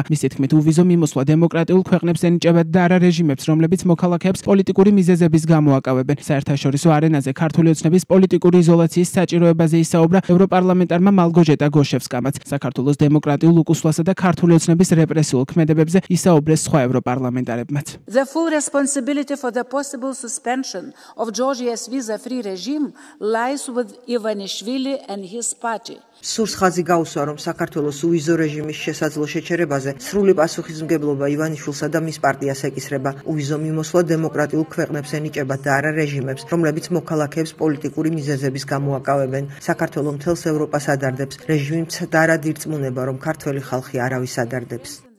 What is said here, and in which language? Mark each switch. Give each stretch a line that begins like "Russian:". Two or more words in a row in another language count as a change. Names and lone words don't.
Georgian: მისი თქმით, უვიზო მიმოსვლა დემოკრატიულ ქვეყნებს ენიჭებათ და არა რეჟიმებს, რომლებიც მოქალაქეებს პოლიტიკური მიზეზების გამო აკავებენ. საერთაშორისო არენაზე ქართული ოცნების პოლიტიკური იზოლაციის საჭიროებაზე ისაუბრა ევროპარლამენტარმა მალგოჟეტა გოშევსკამაც. საქართველოს დემოკრატიულ უკუსვლასა და ქართული ოცნების რეპრესიულ ქმედებებზე ისაუბრეს სხვა ევროპარლამენტარებმაც.
English: The full responsibility for the possible suspension of Georgia's visa-free regime lies with Ivanishvili and his party.
Georgian: სურს ხაზი გაუსვა, რომ საქართველოს უვიზო რეჟიმის შესაძლო შეჩერებაზე სრული პასუხისმგებლობა ივანიშვილსა და მის პარტიას ეკისრება. უვიზო მიმოსვლა დემოკრატიულ ქვეყნებს ენიჭებათ და არა რეჟიმებს, რომლებიც მოქალაქეებს პოლიტიკური მიზეზების გამო აკავებენ. საქართველო მთელს ევროპას ადარდებს. რეჟიმი მცდარად ირწმუნება, რომ ქართველი ხალხი არავის ადარდებს.